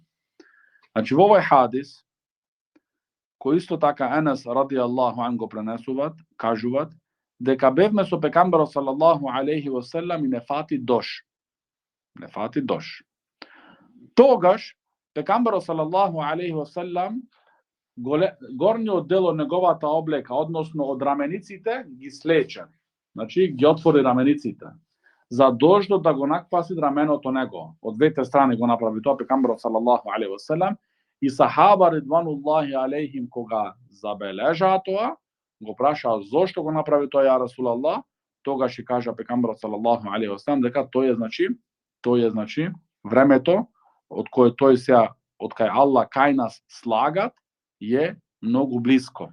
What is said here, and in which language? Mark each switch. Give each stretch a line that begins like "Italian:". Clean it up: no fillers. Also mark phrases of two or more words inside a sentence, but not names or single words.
Macedonian: Znači u ovoj hadis кој исто така Енес
Arabic: رضي الله عنه
Macedonian: го пренесуваат, кажуваат дека бевме со пекамберот
Arabic: صلى الله عليه وسلم
Macedonian: и не фати дош. Тогаш пекамберот
Arabic: صلى الله عليه وسلم
Macedonian: горниот дел од неговата облека, односно од рамениците, ги слече. Значи ги отвори рамениците. За дождот да го накпаси раменото него. Од двете страни го направи тоа пекамберот
Arabic: صلى الله عليه وسلم.
Macedonian: И сахаба
Arabic: رضوان الله عليهم
Macedonian: кога забележаа тоа, го прашаа зошто го направи тоа
Arabic: يا رسول الله,
Macedonian: тогаш и кажа пекамберот
Arabic: صلى الله عليه وسلم
Macedonian: дека тоа е значи времето од кое тој се од кај Аллах кај нас слагат е многу блиско.